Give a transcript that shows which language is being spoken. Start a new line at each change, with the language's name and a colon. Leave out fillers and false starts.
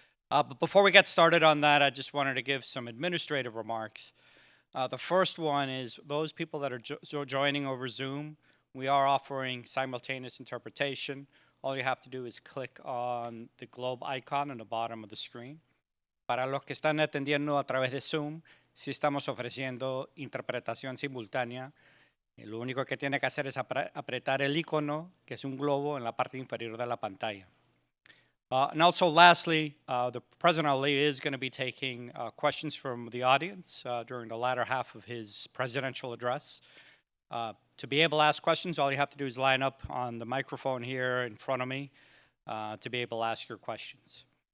English: But before we get started on that, I just wanted to give some administrative remarks. The first one is those people that are joining over Zoom, we are offering simultaneous interpretation. All you have to do is click on the globe icon on the bottom of the screen.
Spanish: Para los que están atendiendo a través de Zoom, sí estamos ofreciendo interpretación simultánea. Lo único que tiene que hacer es apretar el icono, que es un globo, en la parte inferior de la pantalla.
English: And also, lastly, the President Ali is going to be taking questions from the audience during the latter half of his presidential address. To be able to ask questions, all you have to do is line up on the microphone here in front of me to be able to ask your questions.